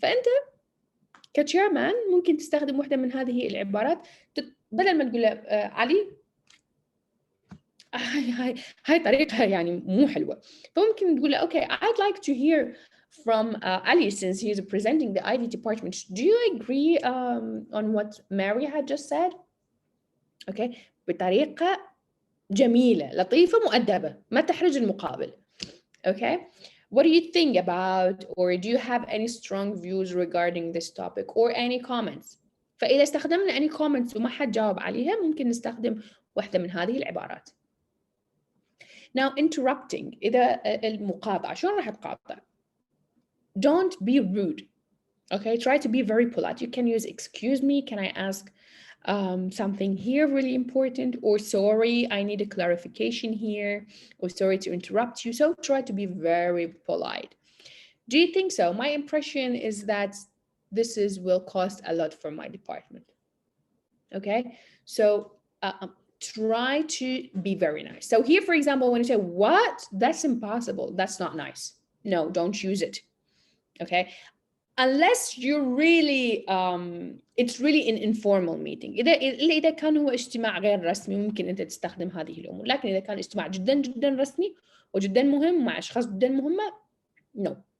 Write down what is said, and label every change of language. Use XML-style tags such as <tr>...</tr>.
<ar>فأنت كchairman ممكن تستخدم واحدة من هذه العبارات، بدل ما تقول له علي هاي طريقة يعني مو حلوة، فممكن تقول له</ar> <en>okay, I'd like to hear from Ali, since he is presenting the ID department. Do you agree on what Mary had just said?</en> <ar>Okay, بطريقة جميلة لطيفة مؤدبة ما تحرج المقابل.</ar> <en>Okay, what do you think about, or do you have any strong views regarding this topic or any comments?</en> <ar>فإذا استخدمنا any comments وما حد جاوب عليها ممكن نستخدم واحدة من هذه العبارات.</ar> <en>Now interrupting،</en> <ar>إذا المقاطعة شلون راح تقاطع؟</ar> <en>Don't be rude. Okay, try to be very polite. You can use excuse me, can I ask something here really important, or sorry, I need a clarification here, or sorry to interrupt you. So try to be very polite. Do you think so? My impression is that this will cost a lot for my department. Okay, so try to be very nice. So here, for example, when you say, what? That's impossible. That's not nice. No, don't use it. Okay, unless you're really it's really an informal meeting.</en> <ar>إذا كان هو اجتماع غير رسمي ممكن أنت تستخدم هذه الأمور، لكن إذا كان اجتماع جدا جدا رسمي وجدا مهم مع أشخاص جدا مهمة, no.</ar>